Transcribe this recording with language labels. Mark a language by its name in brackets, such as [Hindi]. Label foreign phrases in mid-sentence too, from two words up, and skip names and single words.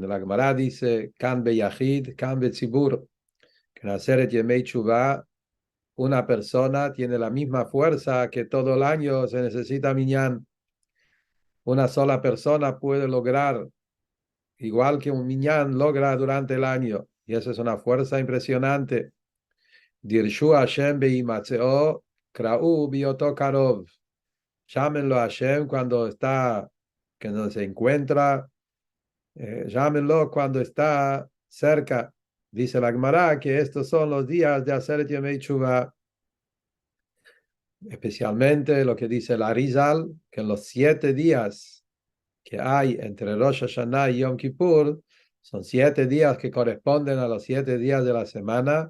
[Spanish] La Gemara dice, [Hebrew] כאן ביחיד, כאן בציבור, [Spanish] que en [Hebrew] עשרת ימי תשובה [Spanish] una persona tiene la misma fuerza que todo el año se necesita minyan. Una sola persona puede lograr, igual que un minyan logra durante el año. Y eso es una fuerza impresionante. [Hebrew] דרשו השם בהמצאו, קראוהו בהיותו קרוב. [Spanish] Llámenlo a Hashem cuando está, que no se encuentra, llámenlo cuando está cerca. Dice la Gemara que estos son los días de [Hebrew] עשרת ימי תשובה. [Spanish] Especialmente lo que dice el Arizal, que en los 7 días que hay entre Rosh Hashanah y Yom Kippur, son 7 días que corresponden a los 7 días de la semana.